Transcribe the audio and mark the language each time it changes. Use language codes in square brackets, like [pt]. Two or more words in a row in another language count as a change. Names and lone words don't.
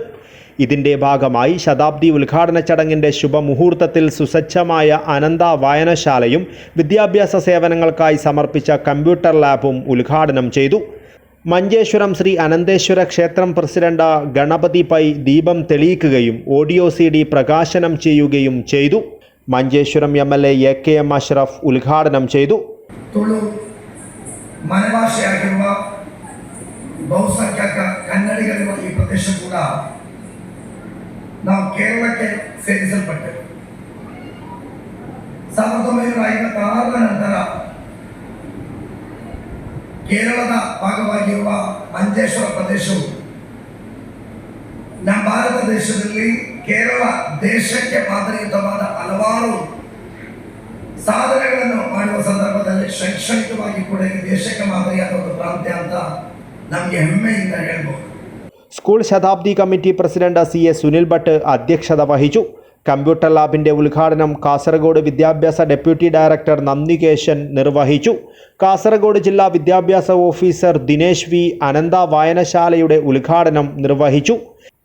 [ml] ഇതിൻ്റെ ഭാഗമായി ശതാബ്ദി ഉദ്ഘാടന ചടങ്ങിൻ്റെ ശുഭമുഹൂർത്തത്തിൽ സുസജ്ജമായ അനന്ത വായനശാലയും വിദ്യാഭ്യാസ സേവനങ്ങൾക്കായി സമർപ്പിച്ച കമ്പ്യൂട്ടർ ലാബും ഉദ്ഘാടനം ചെയ്തു. മഞ്ചേശ്വരം ശ്രീ അനന്തേശ്വര ക്ഷേത്രം പ്രസിഡന്റ് ഗണപതി പൈ ദീപം തെളിയിക്കുകയും ഓഡിയോ CD പ്രകാശനം ചെയ്യുകയും ചെയ്തു. മഞ്ചേശ്വരം MLA AKM അഷ്റഫ് ഉദ്ഘാടനം ചെയ്തു. [kn] ತುಳು ಮನೆಭಾಷೆಯಾಗಿರುವ ಬಹುಸಂಖ್ಯಾತ ಕನ್ನಡಿಗರಿರುವ ಈ ಪ್ರದೇಶ ಕೂಡ ನಾವು ಕೇರಳಕ್ಕೆ ಸೇರಿಸಲ್ಪಟ್ಟೆವು. 1956 ನಂತರ ಕೇರಳದ ಭಾಗವಾಗಿರುವ ಮಂಜೇಶ್ವರ ಪ್ರದೇಶವು ನಮ್ಮ ಭಾರತ ದೇಶದಲ್ಲಿ ಕೇರಳ ದೇಶಕ್ಕೆ ಮಾದರಿಯುತವಾದ ಹಲವಾರು ಸಾಧನೆಗಳನ್ನು ಮಾಡುವ ಸಂದರ್ಭದಲ್ಲಿ ಶೈಕ್ಷಣಿಕವಾಗಿ ಕೂಡ ಈ ದೇಶಕ್ಕೆ ಮಾದರಿಯಾದ ಒಂದು ಪ್ರಾಂತ್ಯ ಅಂತ ನಮಗೆ ಹೆಮ್ಮೆಯಿಂದ ಹೇಳ್ಬೋದು. [ml] സ്കൂൾ ശതാബ്ദി കമ്മിറ്റി പ്രസിഡന്റ് CA സുനിൽ ഭട്ട് അധ്യക്ഷത വഹിച്ചു. കമ്പ്യൂട്ടർ ലാബിൻ്റെ ഉദ്ഘാടനം കാസർഗോഡ് വിദ്യാഭ്യാസ ഡെപ്യൂട്ടി ഡയറക്ടർ നന്ദികേശൻ നിർവഹിച്ചു. കാസർഗോഡ് ജില്ലാ വിദ്യാഭ്യാസ ഓഫീസർ ദിനേശ് V അനന്ത വായനശാലയുടെ ഉദ്ഘാടനം നിർവഹിച്ചു.